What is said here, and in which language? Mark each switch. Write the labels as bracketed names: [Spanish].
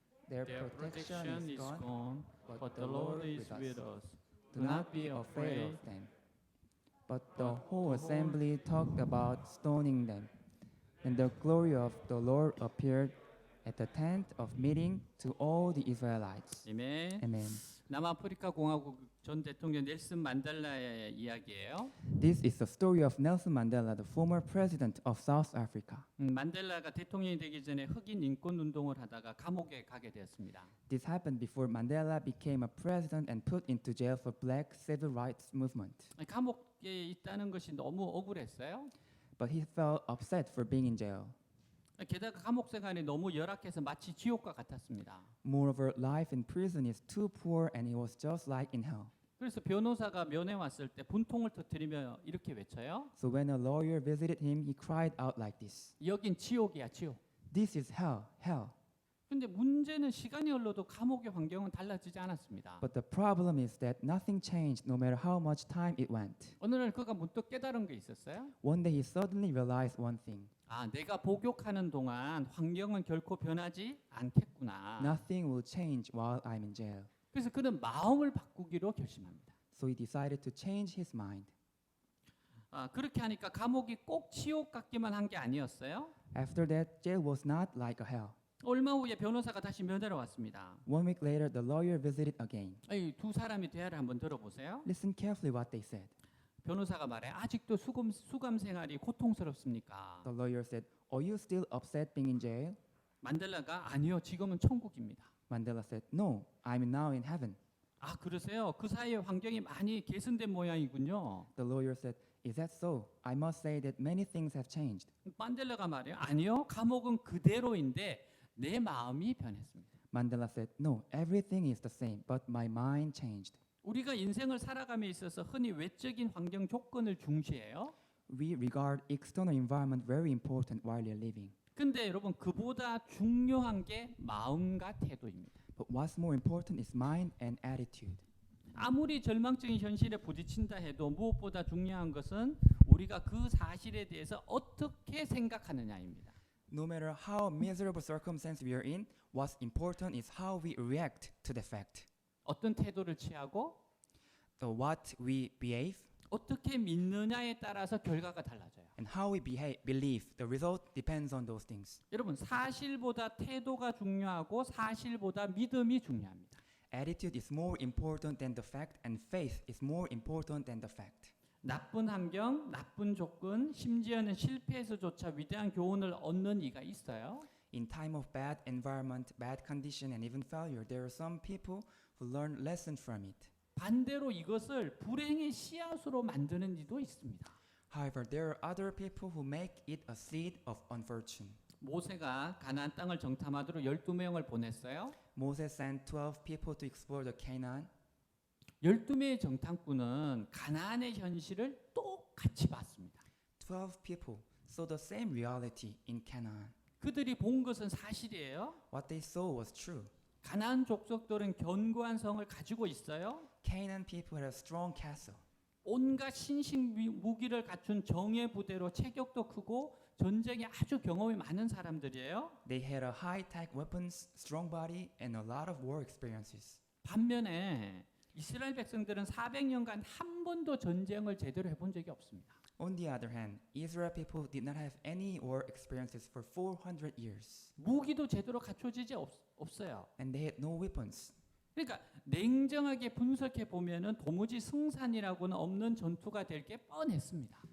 [English] Their protection is gone, but the Lord is with us. Do not be afraid of them." But the whole assembly talked about stoning them. And the glory of the Lord appeared at the tent of meeting to all the Israelites. [Korean] 아멘. [English] Amen. [Korean] 남아프리카 공화국 전 대통령 넬슨 만델라의 이야기예요. [English] This is the story of Nelson Mandela, the former president of South Africa. [Korean] 만델라가 대통령이 되기 전에 흑인 인권 운동을 하다가 감옥에 가게 되었습니다. [English] This happened before Mandela became a president and put into jail for black civil rights movement. [Korean] 감옥에 있다는 것이 너무 억울했어요. [English] But he felt upset for being in jail. [Korean] 게다가 감옥 생활이 너무 열악해서 마치 지옥과 같았습니다. [English] Moreover, life in prison is too poor and it was just like in hell. [Korean] 그래서 변호사가 면회 왔을 때 분통을 터뜨리며 이렇게 외쳐요. [English] So when a lawyer visited him, he cried out like this, [Korean] 여긴 지옥이야, 지옥. [English] "This is hell, hell." [Korean] 근데 문제는 시간이 흘러도 감옥의 환경은 달라지지 않았습니다. [English] But the problem is that nothing changed no matter how much time it went. [Korean] 어느 날 그가 문득 깨달은 게 있었어요. [English] One day he suddenly realized one thing. [Korean] 내가 복역하는 동안 환경은 결코 변하지 않겠구나. [English] Nothing will change while I'm in jail. [Korean] 그래서 그는 마음을 바꾸기로 결심합니다. [English] So he decided to change his mind. [Korean] 그렇게 하니까 감옥이 꼭 지옥 같기만 한 게 아니었어요. [English] After that, jail was not like a hell. [Korean] 얼마 후에 변호사가 다시 면회로 왔습니다. [English] 1 week later, the lawyer visited again. [Korean] 두 사람이 대화를 한번 들어보세요. [English] Listen carefully what they said. [Korean] 변호사가 말해, 아직도 수감 생활이 고통스럽습니까? [English] The lawyer said, "Are you still upset being in jail?" [Korean] 만델라가 아니요, 지금은 천국입니다. [English] Mandela said, "No, I'm now in heaven." [Korean] 그러세요? 그 사이에 환경이 많이 개선된 모양이군요. [English] The lawyer said, "Is that so? I must say that many things have changed." [Korean] 만델라가 말해요. 아니요, 감옥은 그대로인데 내 마음이 변했습니다. [English] Mandela said, "No, everything is the same, but my mind changed." [Korean] 우리가 인생을 살아감에 있어서 흔히 외적인 환경 조건을 중시해요. [English] We regard external environment very important while you're living. [Korean] 근데 여러분, 그보다 중요한 게 마음과 태도입니다. [English] But what's more important is mind and attitude. [Korean] 아무리 절망적인 현실에 부딪힌다 해도 무엇보다 중요한 것은 우리가 그 사실에 대해서 어떻게 생각하느냐입니다. [English] No matter how miserable circumstance we are in, what's important is how we react to the fact. [Korean] 어떤 태도를 취하고 [English] What we behave [Korean] 어떻게 믿느냐에 따라서 결과가 달라져요. [English] and how we believe, the result depends on those things. [Korean] 여러분, 사실보다 태도가 중요하고 사실보다 믿음이 중요합니다. [English] Attitude is more important than the fact, and faith is more important than the fact. [Korean] 나쁜 환경, 나쁜 조건, 심지어는 실패에서조차 위대한 교훈을 얻는 이가 있어요. [English] In time of bad environment, bad condition, and even failure, there are some people who learn lessons from it. [Korean] 반대로 이것을 불행의 씨앗으로 만드는 이도 있습니다. [English] However, there are other people who make it a seed of unfortune. [Korean] 모세가 가나안 땅을 정탐하도록 12명을 보냈어요. [English] Moses sent 12 people to explore the Canaan. [Korean] 12명의 정탐꾼은 가나안의 현실을 똑같이 봤습니다. [English] 12 people saw the same reality in Canaan. [Korean] 그들이 본 것은 사실이에요. [English] What they saw was true. [Korean] 가나안 족속들은 견고한 성을 가지고 있어요. [English] Canaan people had a strong castle. [Korean] 온갖 신식 무기를 갖춘 정예 부대로 체격도 크고 전쟁에 아주 경험이 많은 사람들이에요. [English] They had a high-tech weapons, strong body, and a lot of war experiences. [Korean] 반면에 이스라엘 백성들은 400년간 한 번도 전쟁을 제대로 해본 적이 없습니다. [English] On the other hand, Israel people did not have any war experiences for 400 years, [Korean] 무기도 제대로 갖춰지지 없어요. [English] and they had no weapons. [Korean] 그러니까 냉정하게 분석해 보면은 도무지 승산이라고는 없는 전투가 될 게 뻔했습니다.